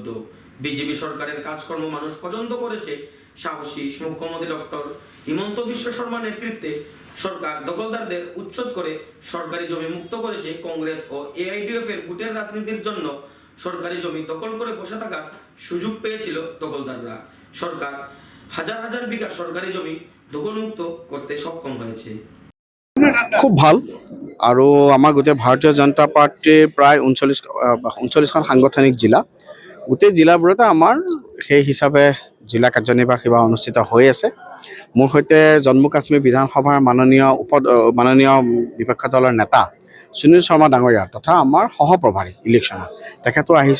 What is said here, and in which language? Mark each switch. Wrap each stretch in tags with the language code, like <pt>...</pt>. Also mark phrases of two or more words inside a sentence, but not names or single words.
<bn>বিজেপি সরকারের কাজকর্ম মানুষ পছন্দ করেছে। সাহসী মুখ্যমন্ত্রী ডক্টর হিমন্ত বিশ্ব শর্মার নেতৃত্বে সরকার দখলদারদের উচ্ছেদ করে সরকারি জমি মুক্ত করেছে। কংগ্রেস ও এআইডিএফ এর ভোটের রাজনীতির জন্য সরকারি জমি দখল করে বসে থাকার সুযোগ পেয়েছিল দখলদাররা। সরকার হাজার হাজার বিঘা সরকারি জমি দখলমুক্ত করতে সক্ষম হয়েছে। খুব ভাল।</bn> <as>আৰু আমাৰ গোটেই ভাৰতীয় জনতা পাৰ্টীৰ প্ৰায় 39খন সাংগঠনিক জিলা, গোটেই জিলাবোৰতে আমাৰ সেই হিচাপে জিলা কাৰ্যনিৰ্বাহী সভা অনুষ্ঠিত হৈ আছে। মোৰ সৈতে জম্মু কাশ্মীৰ বিধানসভাৰ মাননীয় বিপক্ষ দলৰ নেতা সুনীল শৰ্মা ডাঙৰীয়া তথা আমাৰ সহপ্ৰভাৰী ইলেকশ্যনত তেখেতো আহিছে।</as>